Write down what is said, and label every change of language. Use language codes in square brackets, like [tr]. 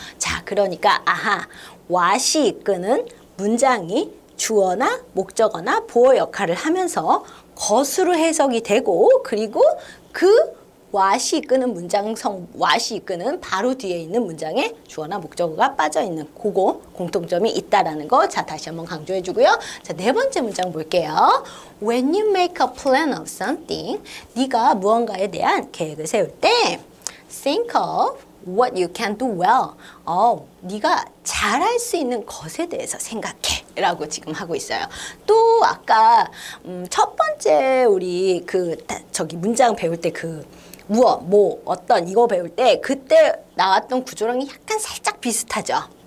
[ko] 자, 그러니까 what이 이끄는 문장이 주어나 목적어나 보어 역할을 하면서 것으로 해석이 되고 그리고 그 what이 이끄는 문장성, what이 이끄는 바로 뒤에 있는 문장에 주어나 목적어가 빠져있는 그거 공통점이 있다라는 거. 자, 다시 한번 강조해주고요. 자, 네 번째 문장 볼게요. [en] When you make a plan of something, [ko] 네가 무언가에 대한 계획을 세울 때 [en] think of what you can do well. [ko] 네가 잘할 수 있는 것에 대해서 생각해 라고 지금 하고 있어요. 또 아까 첫 번째 우리 저기 문장 배울 때 무엇, 뭐, 어떤 이거 배울 때 그때 나왔던 구조랑 약간 살짝 비슷하죠.